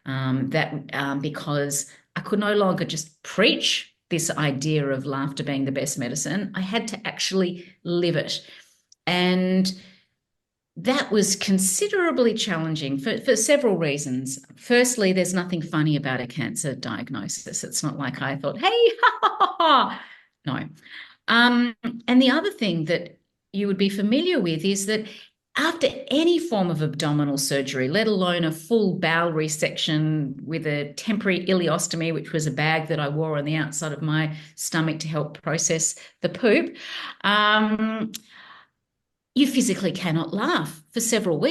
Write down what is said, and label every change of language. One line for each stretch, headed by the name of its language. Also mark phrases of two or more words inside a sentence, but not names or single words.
English: Because I could no longer just preach this idea of laughter being the best medicine, I had to actually live it. And that was considerably challenging for several reasons. Firstly, there's nothing funny about a cancer diagnosis. It's not like I thought, hey, ha, ha, ha, ha. No. And the other thing that you would be familiar with is that after any form of abdominal surgery, let alone a full bowel resection with a temporary ileostomy, which was a bag that I wore on the outside of my stomach to help process the poop, you physically cannot laugh for several weeks.